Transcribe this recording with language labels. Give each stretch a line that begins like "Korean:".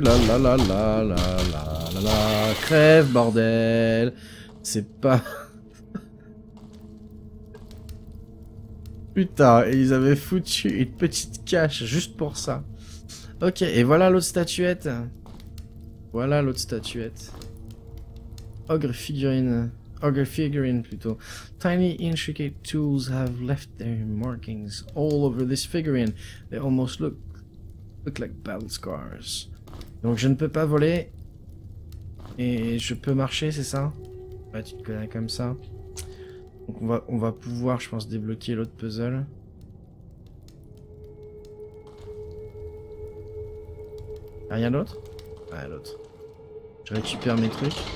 French: La la la la la la la la. Crève, bordel. C'est pas... Putain, et ils avaient foutu une petite cache juste pour ça. Ok, et voilà l'autre statuette. Voilà l'autre statuette. Ogre figurine. Ogre figurine plutôt.
English: Tiny intricate tools have left their markings all over this figurine. They almost look like battle scars.
French: Donc je ne peux pas voler. Et je peux marcher, c'est ça? Ouais, tu te connais comme ça. Donc on va pouvoir, je pense, débloquer l'autre puzzle. Rien d'autre? Ouais, l'autre. Je récupère mes trucs.